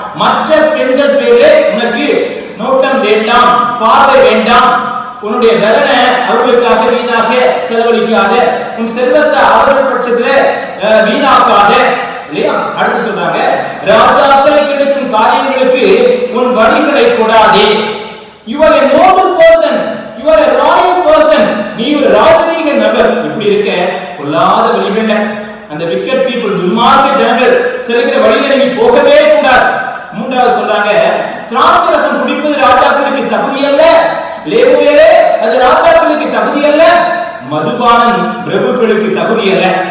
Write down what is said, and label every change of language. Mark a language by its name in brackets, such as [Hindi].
[Tamil] மற்ற பெண்கள் பேர்ல உனக்கு நோட்டம் வேண்டாம், பார்வை வேண்டாம், உன்னுடைய பலனை அவர்களுக்காக வீணாக செலவழிக்காத, உன் செல்வத்தை அவர்கள் பட்சத்துல வீணாக்காத இல்லையா? அடுத்து சொல்றாங்க, ராஜாக்களை கெடுக்கும் காரியங்களுக்கு உன் வழிகளை கொடாதே. [English] You are a noble person, you are a royal person, [Tamil] நீ ஒரு ராஜரீக நபர். இப்படி இருக்க பொல்லாத வழிகள்ல அந்த [English] wicked people, [Tamil] துன்மார்க்க ஜனங்கள் செல்கிற வழியில நீ போகவே கூடாது. 3வது சொல்றாங்க, திராட்சை ரசம் குடிப்பது ராஜாக்களுக்கு தகுதி அல்ல, லேமுவேலே அது ராஜாக்களுக்கு தகுதி அல்ல, மதுபானம் பிரபுக்களுக்கு தகுதி அல்ல.